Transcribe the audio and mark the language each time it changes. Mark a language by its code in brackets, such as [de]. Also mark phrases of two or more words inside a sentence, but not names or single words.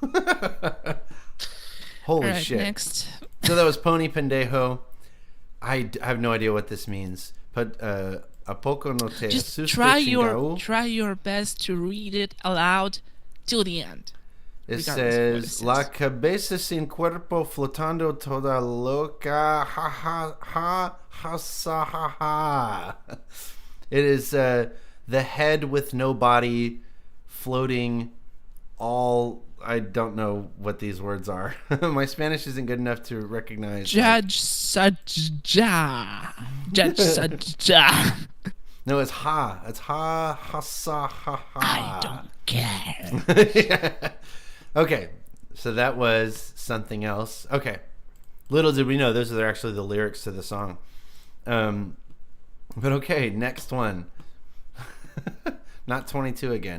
[en] Holy All right, shit. Next. So that was Poni Pendejo. I have no idea what this means. [es] But APOKO no te [en] Just [es] ASUSTE [en] try [es] CHINGAOO. [en] your best to read it aloud till the end. It regardless of what says it says. [es] La cabeza sin cuerpo flotando toda loca ha ha ha ha sa ha ha. [en] It is the head with no body floating all. I don't know what these words are. My Spanish isn't good enough to recognize. Judge Sajja. Judge Sajja. No, it's ha. It's ha ha sa ha ha. I don't care. Yeah. Okay, so that was something else. Okay, little did we know those are actually the lyrics to the song. But okay, next one. Not 22 again.